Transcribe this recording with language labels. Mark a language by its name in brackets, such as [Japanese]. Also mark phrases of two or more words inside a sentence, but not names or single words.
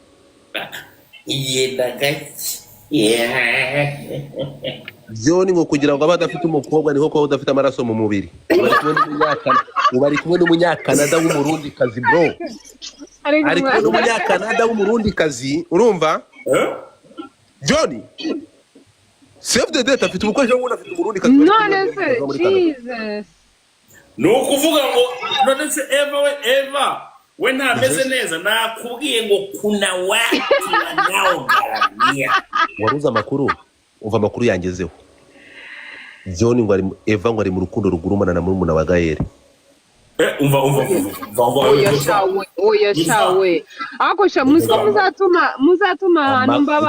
[Kinyarwanda] Yenda gake John ngo kugira ngo abadafite umukobwa niho ko udafite amaraso mu mubiri. Bari kumwe n'umunyakanada w'umurundi kazi bro. Ari kumwe n'umunyakanada w'umurundi kazi, urumva? John [English] save the date [Kinyarwanda] afite umukoresha w'umuntu afite umurundi kazi. None se Jesus. No kuvuga ngo none se Eva we ntameze neza nakubwiye ngo [Swahili] kuna watu wanaogaramia. [Kinyarwanda] Waruza amakuru uva amakuru yangezeho. John ngo ari Eva ngo ari mu rukundo rugurumana na murumuna wa Gael. Umva Oya shawe. Ako sha muzatuma ahantu mbaba.